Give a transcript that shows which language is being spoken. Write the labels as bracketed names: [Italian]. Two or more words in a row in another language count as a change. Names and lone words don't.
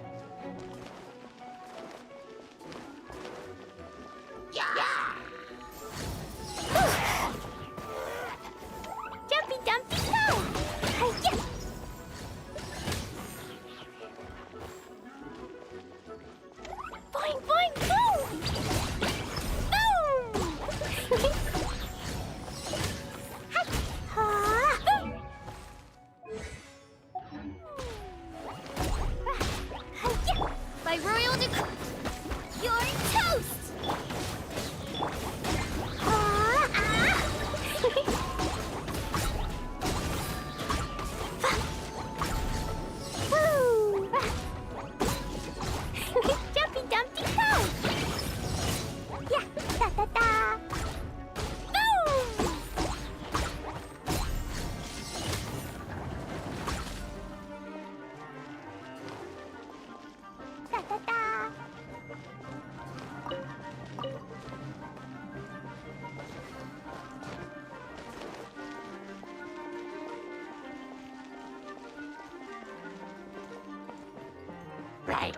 [English] Jumpy Dumpy go! Hi-ya! Boing boing boom! Boom! Hi! Ha! Boom! Hi-ya! By royal decree, you're toast! Ha! Ah! Woo! Jumpy Dumpty go! Yeah! Da da da! Boom! Da da da! Right.